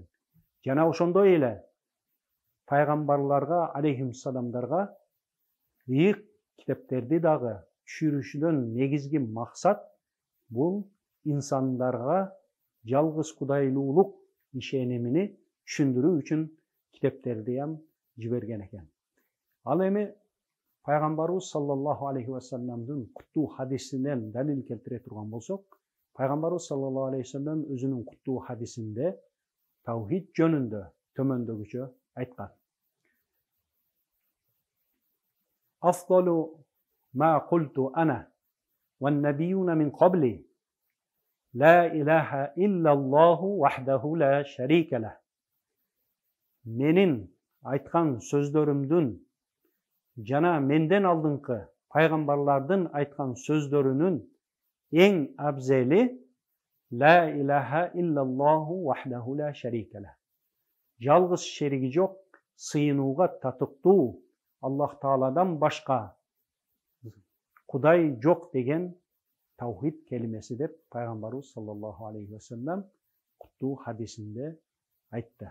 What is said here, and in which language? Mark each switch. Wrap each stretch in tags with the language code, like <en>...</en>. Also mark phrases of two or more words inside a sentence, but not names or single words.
<ky>Жана ошондой эле пайгамбарларга, алейхиссаламдарга ыйык китептерди дагы түшүрүшүдөн негизги максат Бул инсандарга жалгыз кудайлуулук ишенимини түшүндүрүү үчүн китептерди ham жиберген экен. Ал эми пайгамбарыбыз</ky> <ar>صلى الله عليه وسلم</ar> <ky>куттуу хадисинен далил келтире турган болсок, пайгамбарыбыз</ky> <ar>صلى الله عليه وسلم</ar> <ky>өзүнүн куттуу хадисинде тавхид жөнүндө төмөндөгүчө айткан.</ky> <ar>أفضل ما قلت أنا والنبيون من قبلي لا إله إلا الله وحده لا شريك له.</ar> <ky>Menin aytkan sözlөрүмдүн жана менден алдыңкы пайгамбарлардын айткан сөздөрүнүн эң абзели</ky> <ar>لا إله إلا الله وحده لا شريك له.</ar> <ky>Жалгыз шериги жок, сыйынууга татыктуу Аллах Тааладан башка Кудай жок деген тавхид келимеси деп пайгамбарыбыз</ky> <ar>صلى الله عليه وسلم</ar> <ky>куттуу хадисинде айтты.</ky>